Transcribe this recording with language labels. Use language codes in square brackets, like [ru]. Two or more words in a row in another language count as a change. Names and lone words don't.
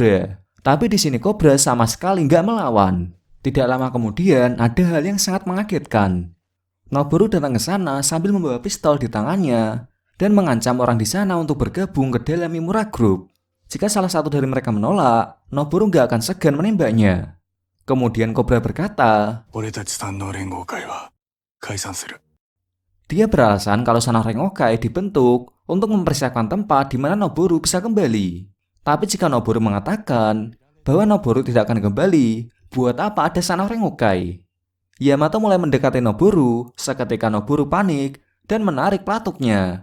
[id] Tapi di sini Cobra sama sekali nggak melawan. Tidak lama kemudian, ada hal yang sangat mengagetkan. Noboru datang ke sana sambil membawa pistol di tangannya dan mengancam orang di sana untuk bergabung ke dalam Mimura Group. Jika salah satu dari mereka menolak, Noboru gak akan segan menembaknya. Kemudian Cobra berkata, [ja] 俺たち三能連合会は解散する。 [id] dia beralasan kalau Sanao Rengokai dibentuk untuk mempersiapkan tempat di mana Noboru bisa kembali. Tapi jika Noboru mengatakan bahwa Noboru tidak akan kembali, buat apa ada Sanao Rengokai? Yamato mulai mendekati Noboru seketika Noboru panik dan menarik pelatuknya.